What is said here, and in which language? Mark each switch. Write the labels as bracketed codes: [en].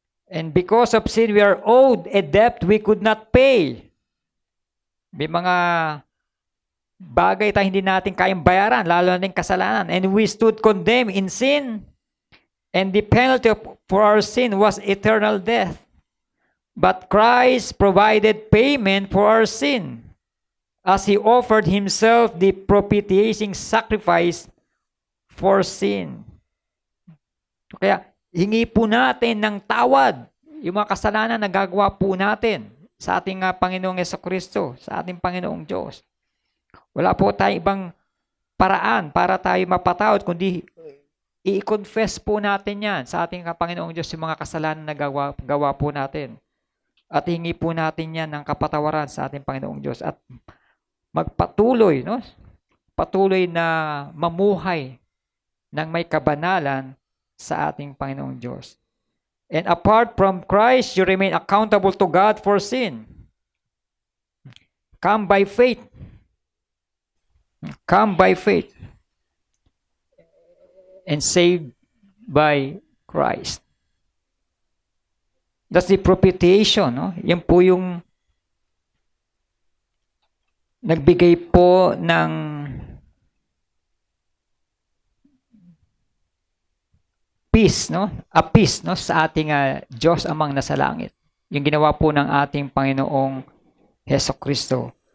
[en] And because of sin, we are owed a debt we could not pay. May mga bagay tayo hindi natin kayang bayaran, lalo na yung kasalanan. And we stood condemned in sin. And the penalty for our sin was eternal death. But Christ provided payment for our sin, as He offered Himself the propitiating sacrifice for sin. [tl] Kaya, hingi po natin ng tawad yung mga kasalanan na gagawa po natin sa ating Panginoong Jesucristo, sa ating Panginoong Diyos. Wala po tayong ibang paraan para tayo mapatawad, kundi i-confess po natin yan sa ating Panginoong Diyos yung mga kasalanan na gawa po natin. At hingi po natin yan ng kapatawaran sa ating Panginoong Diyos. At magpatuloy, no? Patuloy na mamuhay ng may kabanalan sa ating Panginoong Diyos. [en] And apart from Christ, you remain accountable to God for sin. Come by faith. Come by faith. And saved by Christ. That's the propitiation. No? [tl] Yan po yung nagbigay po ng peace, no? A peace, no, sa ating Diyos amang nasa langit. Yung ginawa po ng ating Panginoong Jesucristo.